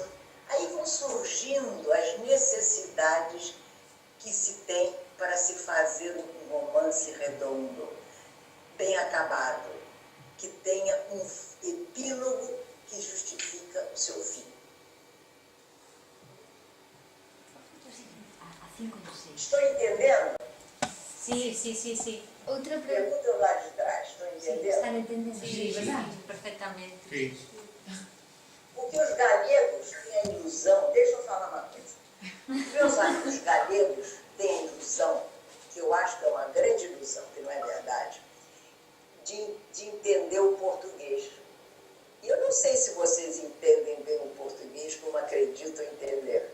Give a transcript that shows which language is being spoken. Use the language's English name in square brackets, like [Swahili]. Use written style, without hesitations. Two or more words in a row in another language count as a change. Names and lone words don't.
[Portuguese] Aí vão surgindo as necessidades que se tem para se fazer um romance redondo, bem acabado, que tenha um epílogo que justifica o seu fim. Estou entendendo? [Spanish] Sí. [Portuguese] Outra pergunta. Pergunta lá de trás, estou entendendo? [Galician] Están entendendo? [Spanish] Sí, ¿verdad? perfectamente. Sí. [Portuguese] Porque os galegos têm a ilusão, deixa eu falar uma coisa. Meus amigos galegos têm a ilusão, que eu acho que é uma grande ilusão, que não é verdade, de entender o português. E eu não sei se vocês entendem bem o português como acreditam entender.